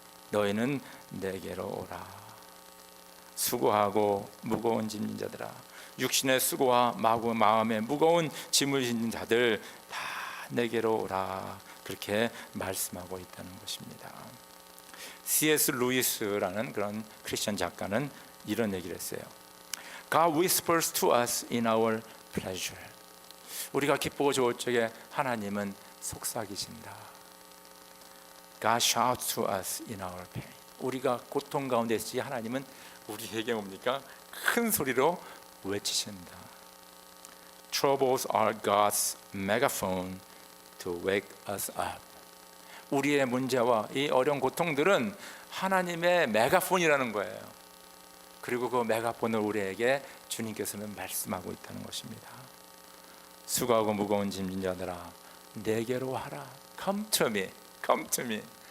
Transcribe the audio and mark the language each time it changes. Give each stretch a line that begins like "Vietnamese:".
Korean: 너희는 내게로 오라. 수고하고 무거운 짐진 자들아, 육신의 수고와 마음의 무거운 짐을 지닌 자들 다 내게로 오라. 그렇게 말씀하고 있다는 것입니다. C.S. 루이스라는 그런 크리스천 작가는 이런 얘기를 했어요.
English: God whispers to us in our pleasure.
Korean: 우리가 기쁘고 좋을 적에 하나님은 속삭이신다.
English: God shouts to us in our pain.
Korean: 우리가 고통 가운데 있을 때 하나님은 우리에게 뭡니까? 큰 소리로 외치신다.
English: Troubles are God's megaphone to wake us up.
Korean: 우리의 문제와 이 어려운 고통들은 하나님의 메가폰이라는 거예요. 그리고 그 메가폰을 우리에게 주님께서는 말씀하고 있다는 것입니다. 수고하고 무거운 짐진 자들아 내게로 와라.
English: Come to me, come to me.